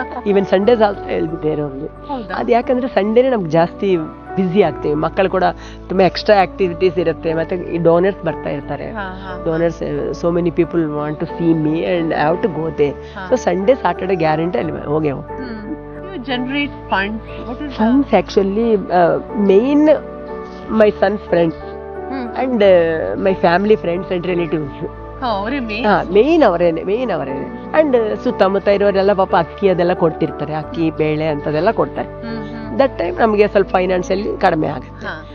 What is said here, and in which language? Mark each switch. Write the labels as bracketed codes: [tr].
[en] even Sundays also [kn] ಹೇಳ್ಬಿಟ್ಟೇನೆ ಅವ್ರಿಗೆ. ಅದು ಯಾಕಂದ್ರೆ ಸಂಡೇನೆ ನಮ್ಗೆ ಜಾಸ್ತಿ ಬ್ಯುಸಿ ಆಗ್ತೀವಿ. ಮಕ್ಕಳು ಕೂಡ ತುಂಬಾ ಎಕ್ಸ್ಟ್ರಾ ಆಕ್ಟಿವಿಟೀಸ್ ಇರುತ್ತೆ. ಮತ್ತೆ ಡೋನರ್ಸ್ ಬರ್ತಾ ಇರ್ತಾರೆ. [en] Donors, so many people want to see me and I have to go there. [kn] So Sunday Saturday guarantee ಅಲ್ಲಿ ಹೋಗೇ ಹೋಗ್ತೀವಿ. [en] generate funds? What is funds that? Actually main my son's friends and my family friends and relatives. [kn] Main ಅವರೇನೆ and ಸುತ್ತಮುತ್ತ ಇರೋರೆಲ್ಲ ಪಾಪ ಅಕ್ಕಿ ಅದೆಲ್ಲ ಕೊಡ್ತಿರ್ತಾರೆ. ಅಕ್ಕಿ ಬೇಳೆ ಅಂತದೆಲ್ಲ ಕೊಡ್ತಾರೆ. [en] that time [kn] ನಮಗೆ ಸ್ವಲ್ಪ ಫೈನಾನ್ಷಿಯಲಿ ಕಡಿಮೆ ಆಗುತ್ತೆ.